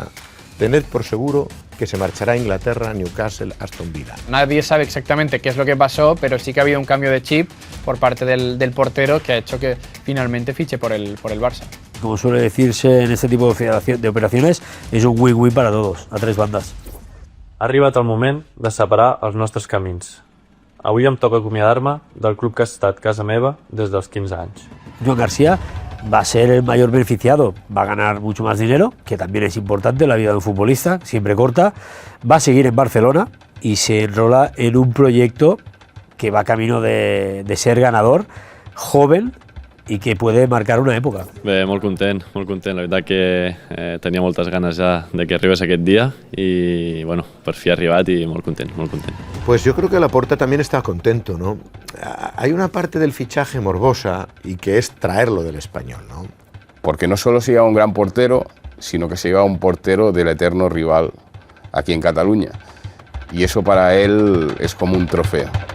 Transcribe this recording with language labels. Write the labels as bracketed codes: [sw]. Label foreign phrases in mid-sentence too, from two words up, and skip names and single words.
[es] Tened por seguro que se marchará a Inglaterra, Newcastle, Aston Villa. Nadie sabe exactamente qué es lo que pasó, pero sí que ha habido un cambio de chip por parte del portero que ha hecho que finalmente fiche por el Barça. Como suele decirse en este tipo de operaciones, és un win-win para todos, [ca] a 3 bandes. Ha arribat el moment de separar els nostres camins. Avui em toca acomiadar-me del club que ha estat casa meva des dels 15 anys. [es] Joan García va a ser el mayor beneficiado, va a ganar mucho más dinero, que también es importante en la vida de un futbolista, siempre corta, va a seguir en Barcelona y se enrola en un proyecto que va camino de ser ganador, joven i que puede marcar una època. [ca] Bé, molt content. La veritat que tenia moltes ganes ja de que arribés aquest dia i bueno, per fi ha arribat i molt content. [es] Pues yo creo que Laporta también está contento, ¿no? Hay una parte del fichaje morbosa y que es traerlo del Español, ¿no? Porque no solo se lleva un gran portero, sino que se lleva un portero del eterno rival aquí en Cataluña. Y eso para él es como un trofeo.